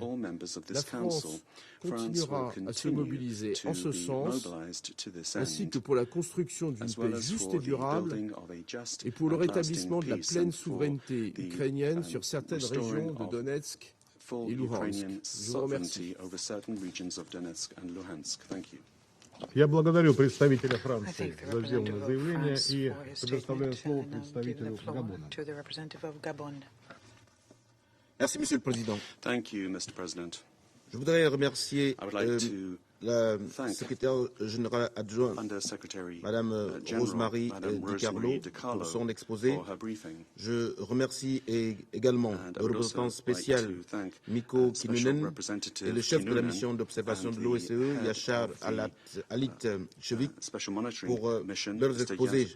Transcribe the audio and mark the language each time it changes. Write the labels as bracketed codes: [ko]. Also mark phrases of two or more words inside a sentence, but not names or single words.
[fr] La France continuera à se mobiliser en ce sens, ainsi que pour la construction d'une paix juste et durable et pour le rétablissement de la pleine souveraineté ukrainienne sur certaines régions de Donetsk et Luhansk. Je vous remercie. [ru] Я благодарю представителя Франции за сделанное заявление и предоставляю слово представителю Габона. [fr] Merci, Monsieur le Président. [en] Thank you, Mr. President. [fr] Je voudrais remercier la secrétaire générale adjointe, Madame Rosemary DiCarlo, pour son exposé. Je remercie également le représentant spécial Mikko Kinnunen et le chef de la mission d'observation de l'OSCE, Yashar Alit-Chevik, pour leurs exposés.